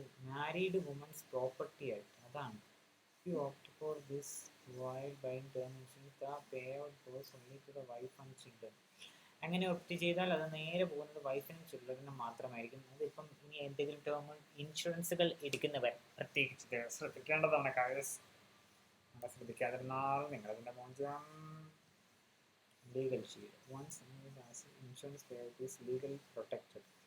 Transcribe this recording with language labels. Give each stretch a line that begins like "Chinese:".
Malayalam: Married women's property act, അതാണ്.
English: If you opt for this while buying term insurance, the payout goes only to the wife and children.
Malayalam: അങ്ങനെ opt ചെയ്താൽ അത് നേരെ പോകുന്നത് വൈഫിനും ചിൽഡ്രനും മാത്രമായിരിക്കും. അതിപ്പം ഇനി എന്തെങ്കിലും ടേം ഇൻഷുറൻസുകൾ എടുക്കുന്നവർ പ്രത്യേകിച്ച് ശ്രദ്ധിക്കേണ്ടതാണ്. നിങ്ങൾ ശ്രദ്ധിക്കാതിരുന്നാൽ നിങ്ങളതിൻ്റെ മോചനം. Legal shield.
English: Once insurance paid is legally protected.